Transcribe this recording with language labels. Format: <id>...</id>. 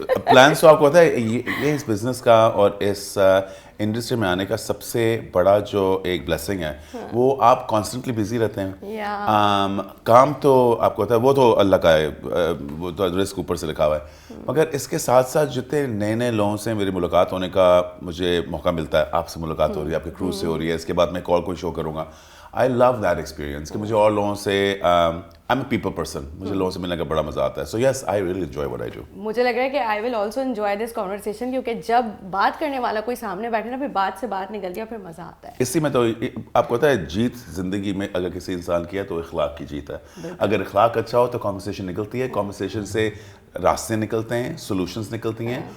<ur>Plans تو آپ کو پتا ہے یہ اس بزنس کا اور اس انڈسٹری میں آنے کا سب سے بڑا جو ایک بلیسنگ ہے وہ آپ کانسٹنٹلی بزی رہتے ہیں. کام تو آپ کو پتا ہے وہ تو اللہ کا ہے، وہ تو رزق اوپر سے لکھا ہوا ہے. مگر اس کے ساتھ ساتھ جتنے نئے نئے لوگوں سے میری ملاقات ہونے کا مجھے موقع ملتا ہے. آپ سے ملاقات ہو رہی ہے، آپ کے کرو سے ہو رہی ہے، اس کے بعد میں کوئی شو کروں گا.</ur> <en>I love that experience</en> <ur>کہ مجھے اور لوگوں سے</ur> <en>I'm a people person.</en> <ur>مجھے لوگوں سے ملنے کا بڑا مزہ آتا ہے.</ur> <en>So yes, I really enjoy what I do.</en> <ur>مجھے لگ رہا ہے کہ</ur> <en>I will also enjoy this conversation</en> <ur>کیونکہ جب بات کرنے والا کوئی سامنے بیٹھے نا پھر بات سے بات نکلتی ہے، پھر مزہ آتا ہے. اسی میں تو آپ کو پتا ہے جیت زندگی میں اگر کسی انسان کی ہے تو اخلاق کی جیت ہے. اگر اخلاق اچھا ہو تو کانورسیشن نکلتی ہے، کانورسیشن سے راستے نکلتے ہیں، سولوشنز نکلتی ہیں.</ur>